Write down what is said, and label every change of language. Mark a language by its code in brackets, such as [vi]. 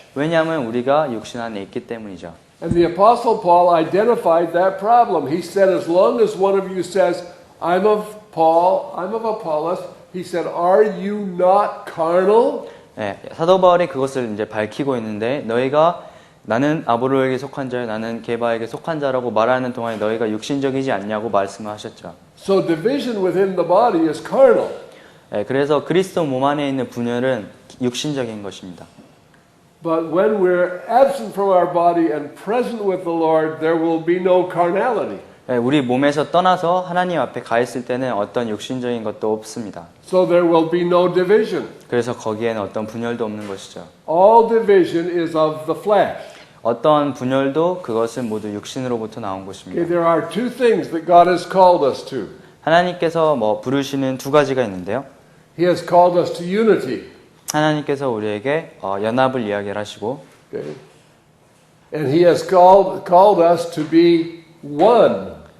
[ko] 왜냐하면 우리가 육신 안에 있기 때문이죠. [en] And the Apostle Paul identified that problem. He said, as long as one of you says, I'm of Paul, I'm of Apollos, he said, are you not carnal? [ko] 네, 사도 바울이 그것을 이제 밝히고 있는데 너희가 나는 아볼로에게 속한 자요, 나는 게바에게 속한 자라고 말하는 동안에 너희가 육신적이지 않냐고 말씀을 하셨죠. [en] So division within the body is carnal. [ko] 네, 그래서 그리스도 몸 안에 있는 분열은 육신적인 것입니다. [en] But when we're absent from our body and present with the Lord, there will be no carnality. [ko] 네, 우리 몸에서 떠나서 하나님 앞에 가 있을 때는 어떤 육신적인 것도 없습니다. [en] So there will be no division. [ko] 그래서 거기에는 어떤 분열도 없는 것이죠. [en] All division is of the flesh. [ko] 어떤 분열도 그것은 모두 육신으로부터 나온 [en] Okay, [ko] 것입니다. [en] there are two things that God has called us to. [ko] 하나님께서 부르시는 두 가지가 있는데요. [en] He has called us to unity. [ko] 하나님께서 우리에게 연합을 이야기를 하시고, [en] Okay? And He has called us to be one.